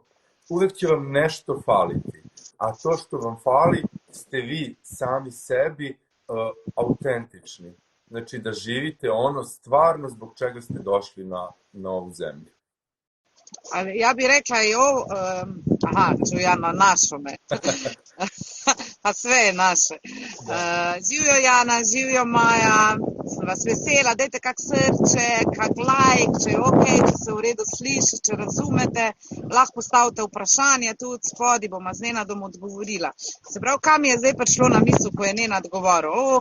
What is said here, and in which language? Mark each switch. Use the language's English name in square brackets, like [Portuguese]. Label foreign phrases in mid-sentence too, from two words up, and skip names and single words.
[Serbian] Uvek će vam nešto faliti. A to što vam fali ste vi sami sebi autentični. Znači da živite ono stvarno zbog čega ste došli na ovu zemlju. Ali ja bih rekla i ovo, ću ja na našome, pa sve je naše. [Slovenian] Živjo Jana, živjo Maja, sem vas vesela, dajte kak srče, kak like, če je ok, če se v redu sliši, če razumete, lahko postavite vprašanje tudi spodi, bom z Nenadom odgovorila. Se pravi, kam je zdaj prišlo na misel, ko je Nenad govoril?